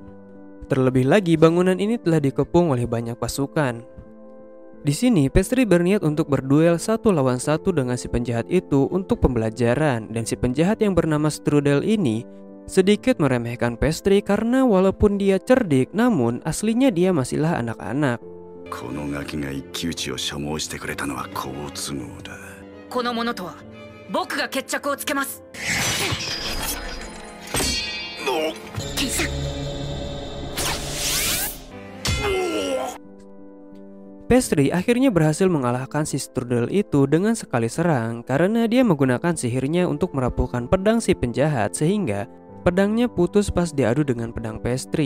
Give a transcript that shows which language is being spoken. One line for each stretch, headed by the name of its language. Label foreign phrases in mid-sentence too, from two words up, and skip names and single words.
Indonesian: Terlebih lagi bangunan ini telah dikepung oleh banyak pasukan. Di sini Pestri berniat untuk berduel 1 lawan 1 dengan si penjahat itu untuk pembelajaran, dan si penjahat yang bernama Strudel ini sedikit meremehkan Pestri karena walaupun dia cerdik, namun aslinya dia masihlah anak-anak.
Japanese: このガキが一騎打ちを所望してくれたのは好都合だ。この者とは僕が決着をつけます。
Indonesian: Pestri akhirnya berhasil mengalahkan si Strudel itu dengan sekali serang karena dia menggunakan sihirnya untuk merapuhkan pedang si penjahat sehingga pedangnya putus pas diadu dengan pedang Pestri.